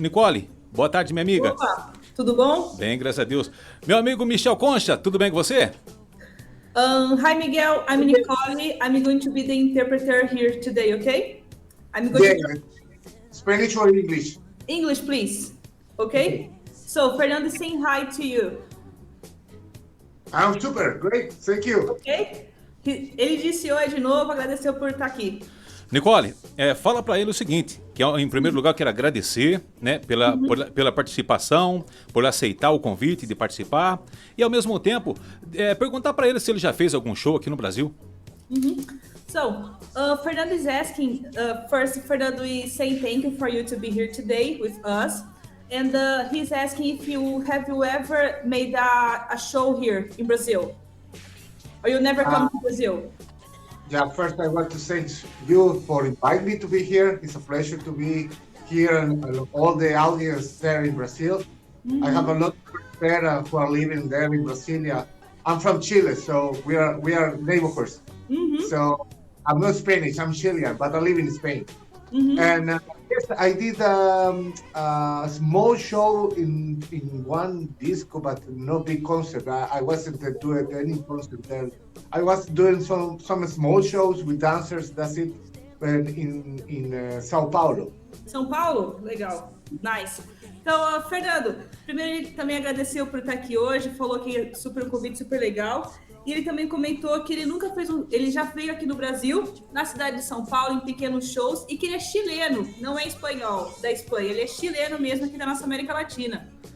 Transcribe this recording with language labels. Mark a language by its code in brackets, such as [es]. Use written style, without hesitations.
[pt] Nicole, boa tarde, minha amiga. Opa, tudo bom? Bem, graças a Deus. Meu amigo Michel Concha, tudo bem com você? [en] Hi, Miguel. I'm Nicole. I'm going to be the interpreter here today, okay? I'm going to... Spanish or English? English, please. Okay? So, Fernando is saying hi to you. I'm super, great, thank you. Ok? [pt] Ele disse oi de novo, agradeceu por estar aqui. Nicole, fala para ele o seguinte, que em primeiro lugar eu quero agradecer, né, pela participação, por aceitar o convite de participar e ao mesmo tempo perguntar para ele se ele já fez algum show aqui no Brasil. [en] So, Fernando is asking, first Fernando is saying thank you for you to be here today with us. And he's asking if you ever made a show here in Brazil? Or you never come to Brazil? Yeah, first I want to thank you for inviting me to be here. It's a pleasure to be here and all the audience there in Brazil. I have a lot of friends there who are living there in Brasilia. I'm from Chile, so we are neighbors. So I'm not Spanish, I'm Chilean, but I live in Spain. And yes, I did a small show in one disco, but no big concert. I wasn't doing any concert there. I was doing some small shows with dancers, that's it, in São Paulo. São Paulo? Legal. Nice. [pt] Então, Fernando, primeiro ele também agradeceu por estar aqui hoje, falou que é um convite super legal. E ele também comentou que ele nunca fez ele já veio aqui no Brasil, na cidade de São Paulo, em pequenos shows, e que ele é chileno, não é espanhol da Espanha, ele é chileno mesmo aqui da nossa América Latina.